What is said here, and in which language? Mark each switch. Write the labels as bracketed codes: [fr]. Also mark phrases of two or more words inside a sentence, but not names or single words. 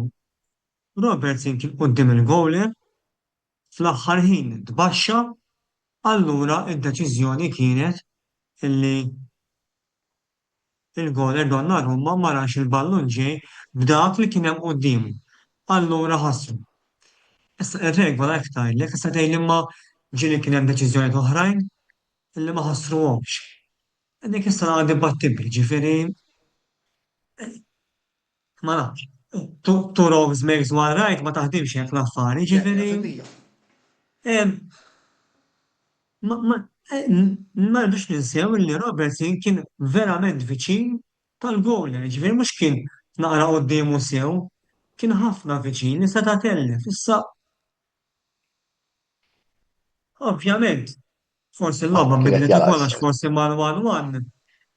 [mt] Robertson kien quddiem il-gowler fl-aħħar ħin tbaxxa, allura id-deċiżjoni kienet illi il-gowler Donnarumma ma rax il-ballun ġej b'dak li kien hemm qudiemu. Allura ħassru. Issa ir-regola hekk tgħidlek, issa tgħidli imma ġieli kien hemm deċiżjonijiet oħrajn illi ma ħassruhomx. Dik issa dibattibbli, ġifieri ma nafx. [en] Two wrongs makes one right [mt] ma taħdimx hekk l-affari, ġifieri. Ma rridux ninsew li Robertson kien verament viċin tal-gowler, ġifieri mhux kien naqra qudiemu sew, kien ħafna viċin, issa ta' tellef, issa ovvjament forsi l-logħba bidlet ukoll għax forsi mal 1-1.